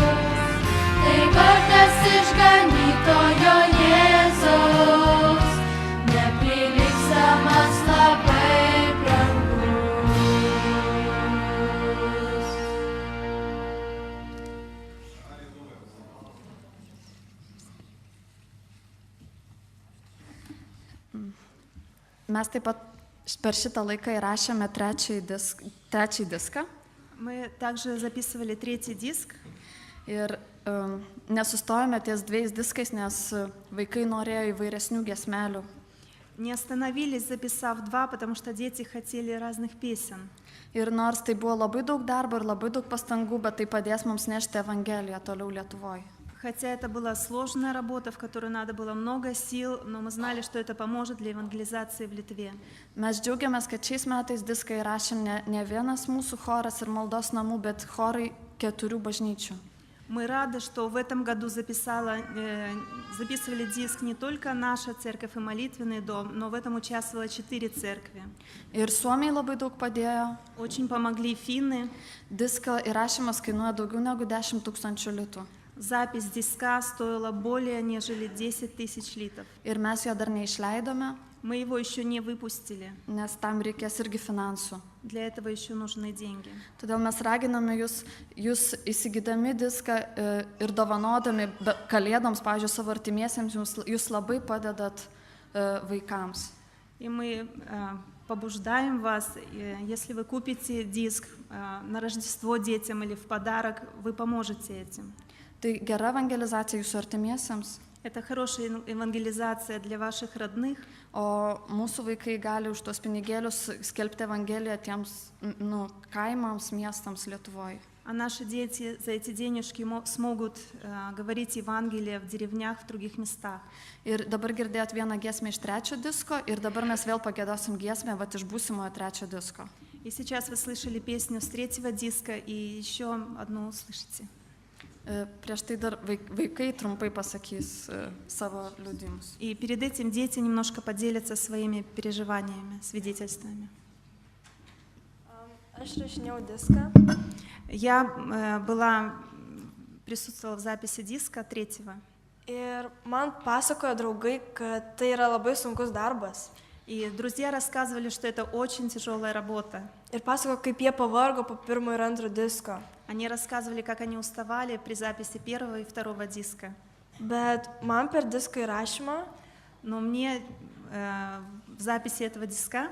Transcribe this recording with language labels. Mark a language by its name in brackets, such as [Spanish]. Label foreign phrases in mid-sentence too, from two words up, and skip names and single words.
[Lithuanian] Tai vardas išganytojo Jėzus, neprilygstamas, labai brangus. Mes taip pat per šitą laiką įrašėme trečiąjį diską [Russian] Мы также записывали третий диск. [Lithuanian] ir nesustojome ties dviejais diskais, nes vaikai norėjo įvairesnių giesmelių. [Russian] Не остановились, записав два, потому что дети хотели разных песен. [Lithuanian] Ir nors tai buvo labai daug darbo ir labai daug pastangų, bet tai padės mums nešti Evangeliją toliau Lietuvoje. [Russian] Хотя это была сложная работа, в которой надо было много сил, но мы знали, что это поможет для евангелизации в Литве. [Lithuanian] Mes džiaugiamės, kad šiais metais diską įrašėm ne vienas mūsų choras ir maldos namų, bet chorai 4 bažnyčių. [Russian] Мы рады, что в этом году записывали диск не только наша церковь и молитвенный дом, но в этом участвовало 4 церкви. [Lithuanian] Ir Suomiai labai daug padėjo. [Russian] Очень помогли финны. [Lithuanian] Disko įrašymas kainuoja daugiau negu 10 000 litų. [Russian] Запись диска стоила более нежели 10 тысяч литов. [Lithuanian] Ir mes jo dar neišleidome, [Russian] Мы его еще не выпустили. [Lithuanian] nes tam reikės irgi finansų. [Russian] Для этого еще нужны деньги. [Lithuanian] Todėl mes raginame jūs įsigydami diską ir dovanodami kalėdoms, pavyzdžiui, savo artimiesiems, jūs labai padedat vaikams. [Russian] И мы побуждаем вас, если вы купите диск на Рождество детям или в подарок, вы поможете этим. [Lithuanian] Tai gera evangelizacija jūsų artimiesiems, [Russian] Это хорошая евангелизация для ваших родных, [Lithuanian] o mūsų vaikai gali už tos pinigėlius skelbti evangeliją tiems kaimams, miestams Lietuvoje. [Russian] а наши дети за эти денежки смогут говорить Евангелие в деревнях, в других местах. [Lithuanian] Ir dabar girdėjot vieną giesmę iš trečio disko ir dabar mes vėl pagėdosim giesmę iš būsimojo trečio disko. [Russian] И сейчас вы слышали песню с третьего диска и еще одну услышите. [Lithuanian] Prieš tai dar vaikai trumpai pasakys savo liudijimus. [Russian] И перед этим дети немножко поделятся своими переживаниями, свидетельствами. [Lithuanian] Aš rašinėjau diską. [Russian] Я присутствовала в записи диска третьего. [Lithuanian] Ir man pasakojo draugai, kad tai yra labai sunkus darbas. [Russian] И друзья рассказывали, что это очень тяжелая работа. [Lithuanian] Ir pasakojo, kaip jie pavargo po pirmo ir antro disko. [Russian] Они рассказывали, как они уставали при записи первого и второго диска. [Lithuanian] Bet man per disko įrašymą, [Russian] Но мне в записи этого диска